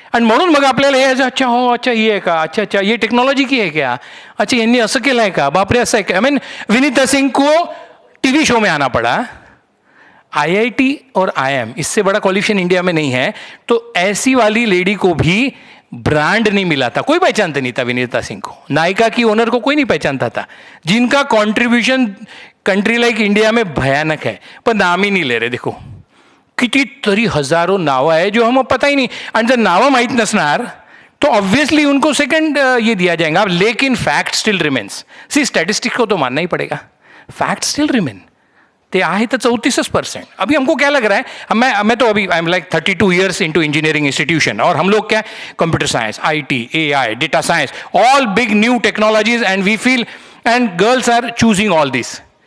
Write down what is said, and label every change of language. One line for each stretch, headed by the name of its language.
Marathi: आणि म्हणून मग आपल्याला हे
Hindi: अच्छा हो, अच्छा ये
Marathi: आहे का, अच्छा
Hindi: अच्छा ये टेक्नॉलॉजी की है क्या,
Marathi: अच्छा यांनी असं केलं आहे का, बापरे असं आहे का.
English: I mean
Hindi: विनीता सिंह को टीवी शो में आना पड़ा. IIT और IIM इससे बड़ा क्वालिफिकेशन इंडिया में नहीं है, तो ऐसी वाली लेडी को भी ब्रांड नहीं मिला था. कोई पहचानते नहीं था विनीता सिंह को, नायिका की ओनर को कोई नहीं पहचानता था, जिनका कॉन्ट्रीब्यूशन कंट्री लाइक इंडिया में भयानक है, पण नाम ही नहीं ले रहे. देखो
Marathi: कितीतरी हजारों नावं आहे
Hindi: जो हम पता ही नहीं,
Marathi: आणि जर नावं माहीत नसणार
Hindi: तो ऑब्वियसली उनको सेकंड ये दिया जाएगा.
English: लेकिन fact still remains.
Hindi: सी स्टैटिस्टिक्स को तो मानना ही पड़ेगा,
English: Fact still remain.
Marathi: ते आहे तर 34%.
Hindi: अभी हमको क्या लग रहा है, मैं तो अभी
English: I am like 32 years into engineering institution,
Hindi: और हम लोग क्या
English: Computer science, IT, AI, data science, all big new technologies, and we feel and girls are choosing all this.